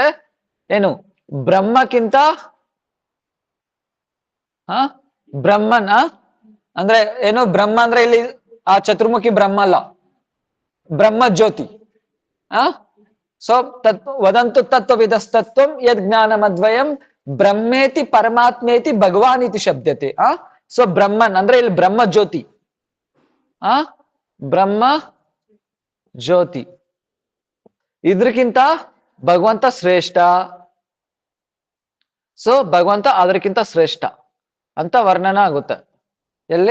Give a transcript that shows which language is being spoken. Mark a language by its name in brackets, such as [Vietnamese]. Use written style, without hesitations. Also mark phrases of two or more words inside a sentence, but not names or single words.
[Kannada] ಏನು ಬ್ರಹ್ಮಕ್ಕಿಂತ ಬ್ರಹ್ಮನ ಅಂದ್ರೆ ಏನು? ಬ್ರಹ್ಮ ಅಂದ್ರೆ ಇಲ್ಲಿ ಆ ಚತುರ್ಮುಖಿ ಬ್ರಹ್ಮ ಅಲ್ಲ, ಬ್ರಹ್ಮ ಜ್ಯೋತಿ. [Sanskrit] ಸೊ ವದಂತು ತತ್ವವಿದಸ್ತತ್ವಂ ಯದ್ ಜ್ಞಾನಮದ್ವಯಂ ಬ್ರಹ್ಮೇತಿ ಪರಮಾತ್ಮೇತಿ ಭಗವಾನ್ ಇತಿ ಶಬ್ದತೆ. [Kannada] ಸೊ ಬ್ರಹ್ಮನ್ ಅಂದ್ರೆ ಇಲ್ಲಿ ಬ್ರಹ್ಮ ಜ್ಯೋತಿ. ಬ್ರಹ್ಮ ಜ್ಯೋತಿ ಇದ್ರಕ್ಕಿಂತ ಭಗವಂತ ಶ್ರೇಷ್ಠ. ಸೊ ಭಗವಂತ ಅದಕ್ಕಿಂತ ಶ್ರೇಷ್ಠ ಅಂತ ವರ್ಣನ ಆಗುತ್ತೆ ಎಲ್ಲಿ?